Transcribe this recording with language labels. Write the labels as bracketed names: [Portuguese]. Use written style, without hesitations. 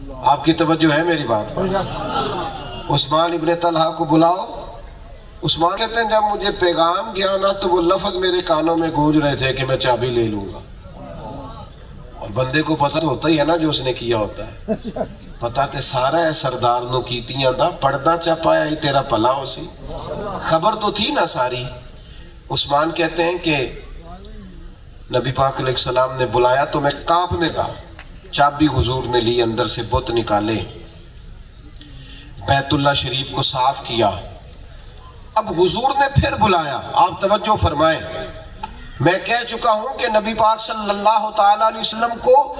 [Urdu] آپ کی توجہ ہے میری بات پر؟ عثمان ابن طلحہ کو بلاؤ. عثمان کہتے ہیں جب مجھے پیغام گیا نا تو وہ لفظ میرے کانوں میں گونج رہے تھے کہ میں چابی لے لوں گا. اور بندے کو پتہ تو ہوتا ہی ہے نا جو اس نے کیا ہوتا ہے. [Punjabi] پتہ تے سارا ہے سردار نو کیتیاں دا، پردہ چپایا ہی تیرا پلا ہو سی. [Urdu] خبر تو تھی نا ساری. عثمان کہتے ہیں کہ نبی پاک علیہ السلام نے بلایا تو میں کانپنے کا. چابی حضور نے لی، اندر سے بت نکالے، بیت اللہ شریف کو صاف کیا. اب حضور نے پھر بلایا. آپ توجہ فرمائیں، میں کہہ چکا ہوں کہ نبی پاک صلی اللہ تعالیٰ علیہ وسلم کو